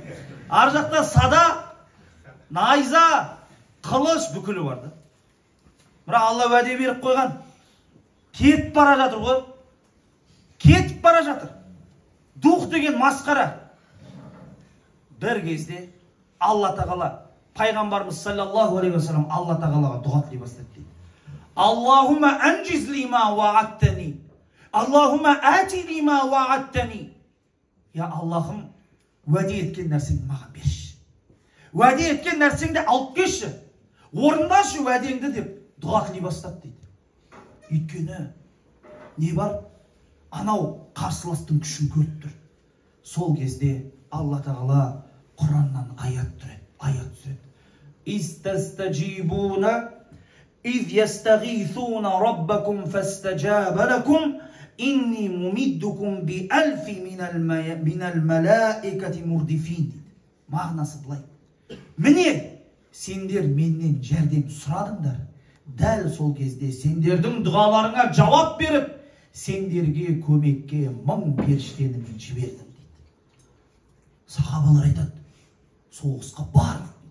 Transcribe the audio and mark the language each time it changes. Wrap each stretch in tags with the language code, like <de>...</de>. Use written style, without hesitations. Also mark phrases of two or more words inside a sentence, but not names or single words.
<kk>Ар жақта садақ, найза, қылыш бүкілі барды. Бірақ Алла уәде беріп қойған. Кетіп бара жатыр ғой. Кетіп бара жатыр. Дух деген масқара. Бір кезде Алла Тағала, пайғамбарымыз</kk> <ar>صلى الله عليه وسلم</ar> <kk>Алла Тағалаға дұға тілей бастады дейді.</kk> <ar>اللهم أنجز لما وعدتني. اللهم آت لما وعدتني.</ar> <kk>Я Аллахым, уәде еткен нәрсеңді маған берші. Уәде еткен нәрсеңді алып келші. Орындашы уәдеңді деп дұға тілей бастады дейді. Өйткені не бар? Анау қарсыластың күшін көріп тұр. Сол кезде Алла Тағала Құраннан аят түсіреді.</kk> <ar>Истастаджибуна إذ يستغيثون ربكم فاستجاب لكم إني ممدكم بألف من الملائكة مردفين.</ar> <kk>Мағынасы былай. Міне, сендер менен жәрдем сұрадыңдар. Дәл сол кезде сендердің дұғаларыңа жауап беріп, сендерге көмекке 1000 періштені мен жібердім дейді. Сахабалар айтады, соғысқа бардық дейді.</kk>